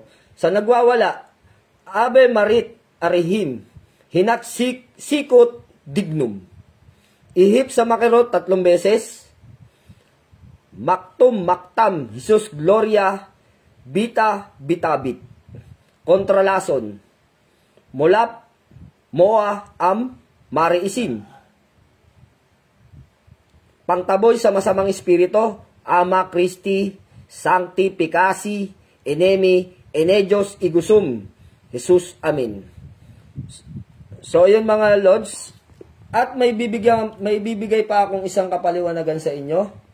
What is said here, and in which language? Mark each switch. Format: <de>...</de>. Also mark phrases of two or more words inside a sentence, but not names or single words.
<tl>Sa nagwawala,</tl> <la>Ave Marit Arihim, Hinak Sikot Dignum,</la> <tl>Ihip sa Makirot 3 beses,</tl> <la>Maktum Maktam, Jesus Gloria, Bita Bitabit, Kontralason, Molap, Moa, Am, Mari Isim,</la> <tl>Pangtaboy sa masamang espiritu,</tl> <la>Ama Christi, Sanctificasi, Enemi, Enedios, Igusum, Jesus, Amen.</la> <tl>So, yun mga Lods. At may bibigay pa akong isang kapaliwanagan sa inyo.</tl>